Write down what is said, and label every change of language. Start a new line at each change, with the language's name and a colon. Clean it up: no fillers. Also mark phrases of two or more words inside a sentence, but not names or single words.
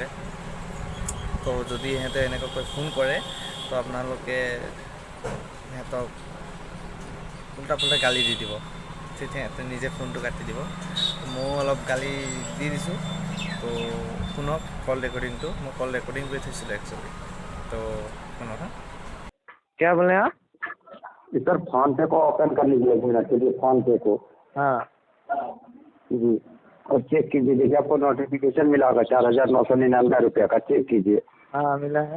Assamese: তো যদি সিহঁতে এনেকুৱাকৈ ফোন কৰে তো আপোনালোকে সিহঁতক উল্টা পুল্টা গালি দি দিব। ঠিক সিহঁতে নিজে ফোনটো কাটি দিব। ময়ো অলপ গালি দি দিছোঁ। তো শুনক কল ৰেকৰ্ডিংটো, মই
English: call recording
Assamese: কৰি থৈছিলোঁ एक्चुअली।
Hindi: तो सुनो। क्या बोले आप? सर फोन पे को ओपन कर लीजिए एक मिनट के लिए, फोन पे को। हाँ जी, और चेक कीजिए, देखिए आपको नोटिफिकेशन मिला होगा 4,999 का, चेक कीजिए। हाँ मिला है।